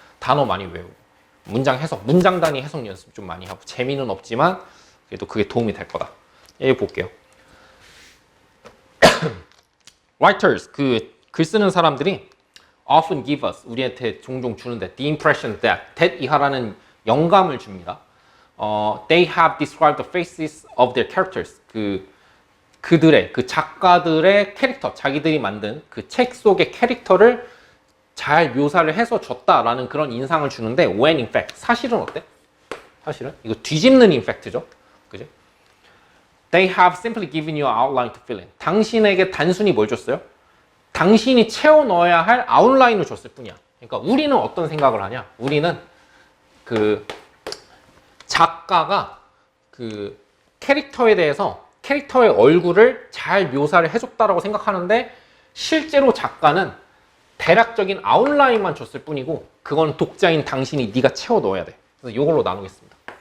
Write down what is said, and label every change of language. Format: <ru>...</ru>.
<ko>단어 많이 외우고 문장 해석, 문장 단위 해석 연습 좀 많이 하고 재미는 없지만 그래도 그게 도움이 될 거다. 여기 볼게요. Writers, 그 글 쓰는 사람들이</ko> <en>often give us,</en> <ko>우리한테 종종 주는데</ko> <en>the impression that</en> <ko>이하라는 영감을 줍니다.</ko> <en>They have described the faces of their characters.</en> <ko>그들의, 그 작가들의 캐릭터, 자기들이 만든 그 책 속의 캐릭터를 잘 묘사를 해서 줬다라는 그런 인상을 주는데</ko> <en>when in fact,</en> <ko>사실은 어때? 사실은 이거 뒤집는 in fact죠. 그지?</ko> <en>They have simply given you an outline to fill in.</en> <ko>당신에게 단순히 뭘 줬어요? 당신이 채워 넣어야 할 아웃라인을 줬을 뿐이야. 그러니까 우리는 어떤 생각을 하냐? 우리는 그 작가가 그 캐릭터에 대해서 캐릭터의 얼굴을 잘 묘사를 해줬다라고 생각하는데 실제로 작가는 대략적인 아웃라인만 줬을 뿐이고 그건 독자인 당신이 네가 채워 넣어야 돼. 그래서 이걸로 나누겠습니다.</ko>